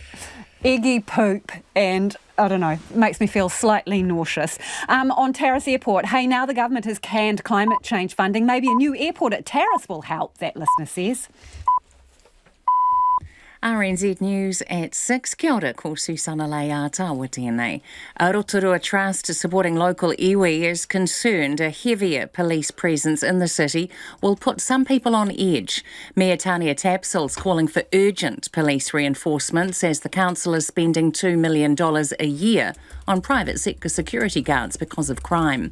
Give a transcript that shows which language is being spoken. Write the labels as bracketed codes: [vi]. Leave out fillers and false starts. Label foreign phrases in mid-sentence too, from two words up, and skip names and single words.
[en] Eggy poop and, I don't know, makes me feel slightly nauseous. On Taras Airport, hey, now the government has canned climate change funding. Maybe a new airport at Taras will help, that listener says. RNZ News at 6. [mi] Kia ora, ko Susana Leia Tawa tēnei. [en] A Rotorua Trust supporting local iwi is concerned a heavier police presence in the city will put some people on edge. Mayor Tania Tapsil's calling for urgent police reinforcements as the council is spending $2 million a year on private sector security guards because of crime.